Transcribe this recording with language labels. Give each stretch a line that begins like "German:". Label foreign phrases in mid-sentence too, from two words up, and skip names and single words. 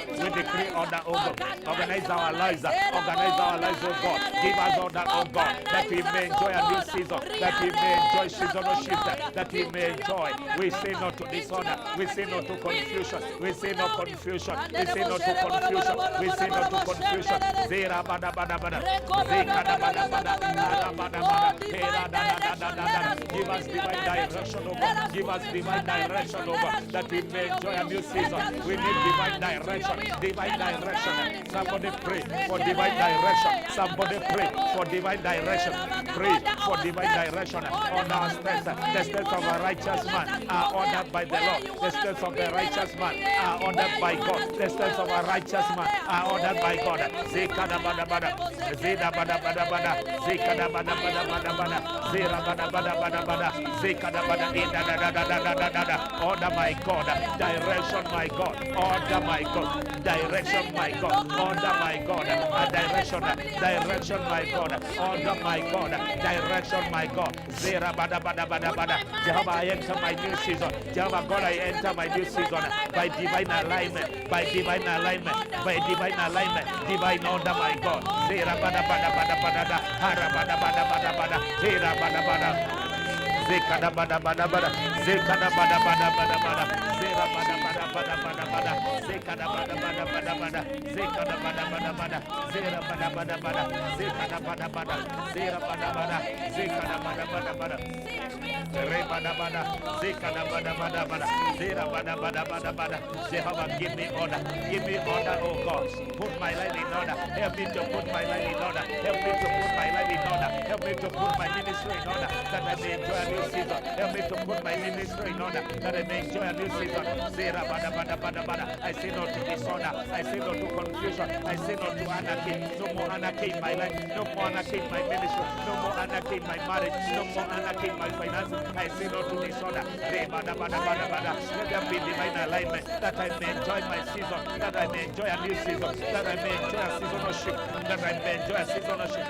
English: We decree order, oh God. Organize our lives. Organize our lives, oh God. Give us order, oh God, that we may enjoy a new season. That we may enjoy seasonal shift. That we may enjoy. We say no to disorder. We say no to confusion. We say no confusion. We say no to confusion. We say no to confusion. Zera bada bada bada. Zeka da bada bada. Bada bada. Give us divine direction, oh God. Give us divine direction, oh God, that we may enjoy a new season. We need divine direction. Divine direction. Somebody pray for divine direction. Somebody pray for divine direction. Pray for divine direction on our steps. The steps of a righteous man are ordered by the Lord. The steps of the righteous man are ordered by God. The steps of a righteous man are ordered by God. Zekada bada bada. Zeda bada bada bada. Zekada bada bada bada bada. Zera bada bada bada bada. Zekada bada da. Order, my God. Direction, my God. Order, my God. Direction, my God. Order, my God. Direction, my God. Order, my God. Direction, my God. Zera bada bada bada bada. Jehovah, I enter my new season. Jehovah God, I enter my new season by divine alignment. By divine alignment. By divine alignment. Divine order, my God. Zera bada bada bada bada. Hara bada bada bada bada. Zera bada bada. Zekada bada bada bada. Zekada bada bada bada bada. Zera bada bada bada bada bada. Zekada bada bada bada bada, Zekada bada bada bada, Zera bada bada bada, Zekada bada bada, Zera bada bada, Zekada bada bada bada, Re bada bada, Zekada bada bada bada, Zera bada bada bada bada. Jehovah, give me order, oh God. Put my life in order. Help me to put my life in order. Help me to put my life in order. Help me to put my ministry in order, that I may enjoy a new season. Help me to put my ministry in order, that I may enjoy a new season. Zera bada bada bada bada. I say no to disorder. I say no to confusion. I say no to anarchy. No more anarchy in my life. No more anarchy in my ministry. No more anarchy in my marriage. No more anarchy in my finances. I say no to disorder. Re bada bada bada bada. Let there be divine alignment, that I may enjoy my season, that I may enjoy a new season, that I may enjoy a seasonal shift, that I may enjoy a seasonal shift.